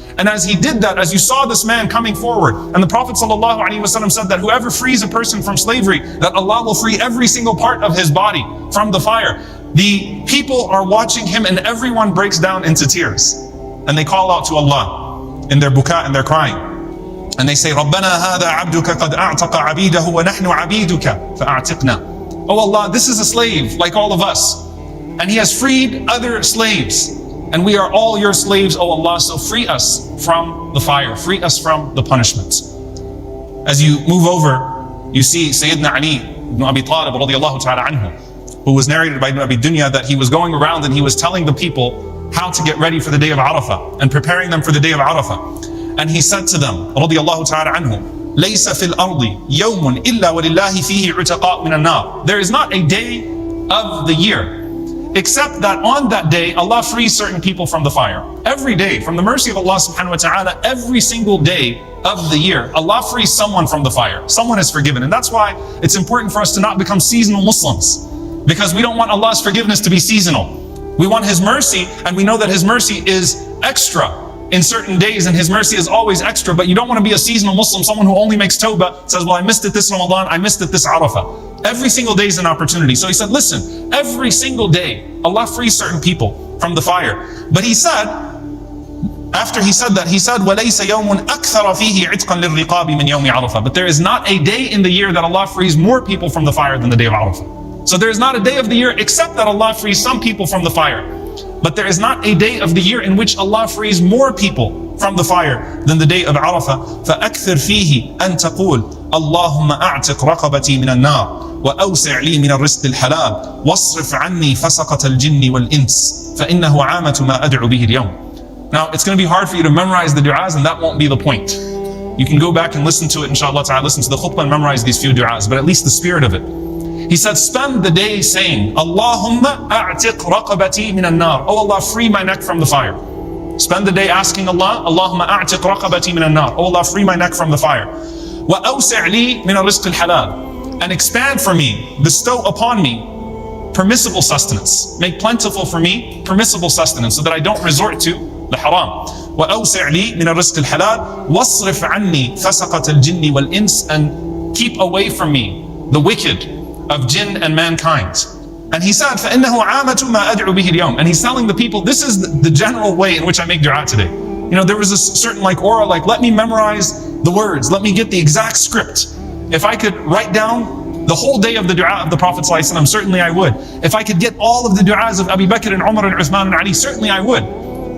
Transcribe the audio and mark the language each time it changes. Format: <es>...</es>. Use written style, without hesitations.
<en>And as he did that, as you saw this man coming forward, and the Prophet ﷺ said that whoever frees a person from slavery, that Allah will free every single part of his body from the fire. The people are watching him, and everyone breaks down into tears. And they call out to Allah in their buka and their crying. And they say,</en> <ar>رَبَّنَا هَذَا عَبْدُكَ قَدْ أَعْتَقَ عَبِيدَهُ وَنَحْنُ عَبِيدُكَ فَأَعْتِقْنَا.</ar> <en>Oh Allah, this is a slave like all of us, and he has freed other slaves. And we are all your slaves, O Allah, so free us from the fire, free us from the punishment. As you move over, you see Sayyidina Ali ibn Abi Talib radiallahu ta'ala anhu, who was narrated by Ibn Abi Dunya that he was going around and he was telling the people how to get ready for the day of Arafah and preparing them for the day of Arafah. And he said to them,</en> <ar>radiallahu ta'ala anhu, لَيْسَ فِي الْأَرْضِ يَوْمٌ إِلَّا وَلِلَّهِ فِيهِ عُتَقَاء مِنَ النَّارِ.</ar> <en>There is not a day of the year except that on that day, Allah frees certain people from the fire. Every day, from the mercy of Allah subhanahu wa ta'ala, every single day of the year, Allah frees someone from the fire. Someone is forgiven. And that's why it's important for us to not become seasonal Muslims, because we don't want Allah's forgiveness to be seasonal. We want His mercy, and we know that His mercy is extra in certain days, and His mercy is always extra. But you don't want to be a seasonal Muslim, someone who only makes tawbah, says, well, I missed it this Ramadan, I missed it this Arafah. Every single day is an opportunity. So he said, listen, every single day, Allah frees certain people from the fire. But he said, after he said that, he said,</en> <ar>وَلَيْسَ يَوْمٌ أَكْثَرَ فِيهِ عِتْقًا لِلرِّقَابِ مِنْ يَوْمِ عَرَفَةِ.</ar> <en>But there is not a day in the year that Allah frees more people from the fire than the day of Arafah. So there is not a day of the year except that Allah frees some people from the fire. But there is not a day of the year in which Allah frees more people from the fire than the day of Arafah.</en> <ar>فَأَكْثِرْ فِيهِ أَن تَقُولْ اللهم أعتق رقبتي من النار وأوسع لي من الرزق الحلال واصرف عني فسقة الجن والإنس فإنه عامة ما أدعو به اليوم.</ar> <en>Now it's going to be hard for you to memorize the du'as, and that won't be the point. You can go back and listen to it, inshallah ta'ala, listen to the khutbah and memorize these few du'as, but at least the spirit of it. He said, spend the day saying,</en> <ar>Allahumma a'tiq raqabati min an-nar.</ar> <en>Oh Allah, free my neck from the fire. Spend the day asking Allah,</en> <ar>Allahumma a'tiq raqabati min an-nar.</ar> <en>Oh Allah, free my neck from the fire.</en> <ar>Wa awsi' li min ar-rizq al-halal.</ar> <en>And expand for me, bestow upon me permissible sustenance. Make plentiful for me permissible sustenance so that I don't resort to the haram.</en> <ar>وَأَوْسِعْ لِي مِنَ الرِّزْقِ الْحَلَالِ وَاصْرِفْ عَنِّي فَسَقَةَ الْجِنِّ وَالْإِنسِ.</ar> <en>And keep away from me the wicked of jinn and mankind. And he said,</en> <ar>فَإِنَّهُ عَامَةُ مَا أَدْعُ بِهِ الْيَوْمِ.</ar> <en>And he's telling the people, this is the general way in which I make dua today. You know, there was a certain aura, let me memorize the words, let me get the exact script. If I could write down the whole day of the dua of the Prophet ﷺ, certainly I would. If I could get all of the duas of Abu Bakr and Umar and Uthman and Ali, certainly I would.</en>